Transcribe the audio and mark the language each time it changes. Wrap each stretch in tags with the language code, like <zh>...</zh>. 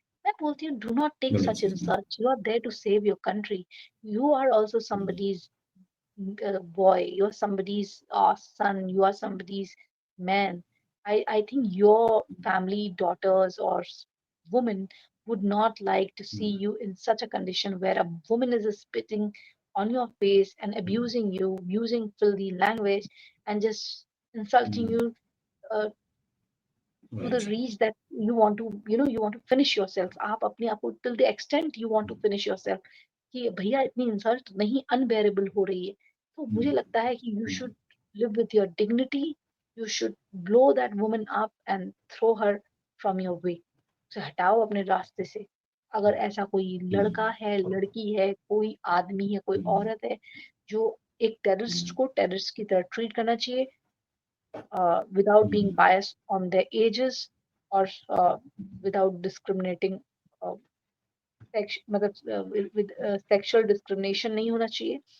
<hi>मैं बोलती हूँ,</hi> <en>Do not take such insult, you are there to save your country, you are also somebody's boy, you're somebody's son, you are somebody's man. I think your family, daughters or woman would not like to see you in such a condition where a woman is spitting on your face and abusing you, using filthy language and just insulting you uh, to the Right. reach that you want to, you want to finish yourself.</en> <hi>आप अपने आप को</hi> <en>till the extent you want to finish yourself,</en> <hi>कि भैया इतनी insult नहीं, unbearable हो रही है। तो मुझे लगता है कि</hi> <en>You should live with your dignity, you should blow that woman up and throw her from your way.</en> <hi>उसे हटाओ अपने रास्ते से। अगर ऐसा कोई लड़का है, लड़की है, कोई आदमी है, कोई औरत है, जो एक टेररिस्ट को टेररिस्ट की तरह ट्रीट करना चाहिए,</hi> <en>without being biased on their ages or without discriminating</en> <hi>uh, मतलब</hi> <en>with sexual discrimination</en> <hi>नहीं होना चाहिए।</hi>